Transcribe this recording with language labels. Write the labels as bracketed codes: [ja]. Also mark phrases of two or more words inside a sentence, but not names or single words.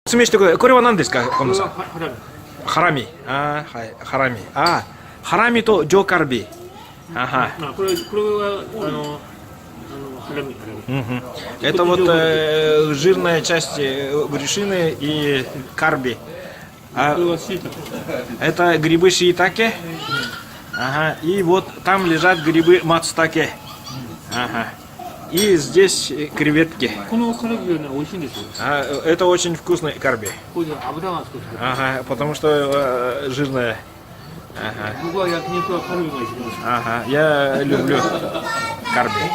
[ja] 説明してください。これは何ですか、今度さん。ハラミ。ハラミ。ああ、はい、ハラミ。ああ、ハラミと上カルビ。あは。これはハラミ。 [ru] Это вот жирная часть брюшины и карби. А [ja] これはシイタケ。 [ru] это грибы шиитаке. Ага. И вот там лежат грибы мацтаке. Ага. И здесь креветки. [ja] このカルビはね美味しいんですよ。 [ru] Это очень вкусный карби. [ja] これで油が少し。 [ru] Ага. Потому что жирная. Ага. [ja] 僕は焼肉はカルビが一番好き。 [ru] Ага. Я люблю карби.